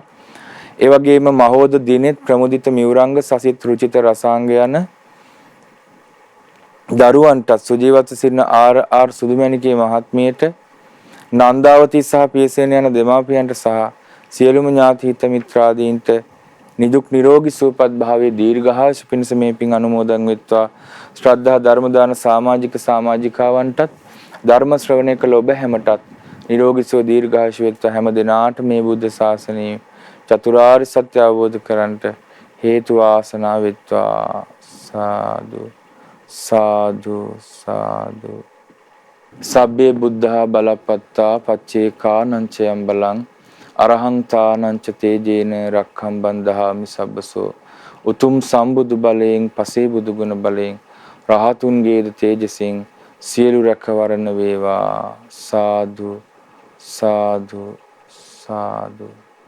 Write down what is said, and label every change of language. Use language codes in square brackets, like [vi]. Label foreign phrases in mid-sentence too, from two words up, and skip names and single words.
[si] ඒ වගේම මහෝද දිනෙත් ප්‍රමුදිත මිවුරංග, සසිත රුචිත රසාංග යන දරුවන්ට සුජීවත්ව සිටින ආර් සුදුමැණිකේ මහත්මියට, නන්දාවතී සහ පියසේන යන දෙමාපියන්ට සහ සියලුම ඥාති හිත මිත්‍රාදීන්ට නිදුක් නිරෝගී සුවපත් භාවයේ දීර්ඝායුෂ පිණිස මේ පින් අනුමෝදන් වෙත්වා. ශ්‍රද්ධා ධර්ම දාන සමාජික සමාජිකාවන්ටත් ධර්ම ශ්‍රවණය කළ ඔබ හැමටත් නිරෝගී සුව දීර්ඝායුෂ වෙත්වා. හැම දිනාට මේ බුද්ධ ශාසනයේ චතුරාර්ය සත්‍ය අවබෝධ කරගන්නට හේතු වාසනා වෙත්වා. [pi] සාදු සාදු සාදු. සබ්බේ බුද්ධා බලපත්තා පච්චේකානංචයම් බලං අරහං තානංච තේජේන රක්ඛම් බන්දහාමි සබ්බසෝ. [si] උතුම් සම්බුදු බලයෙන්, පසේ බුදු ගුණ බලයෙන්, රහතුන්ගේද තේජසින් සියලු රැකවරණ වේවා. [pi] සාදු සාදු සාදු.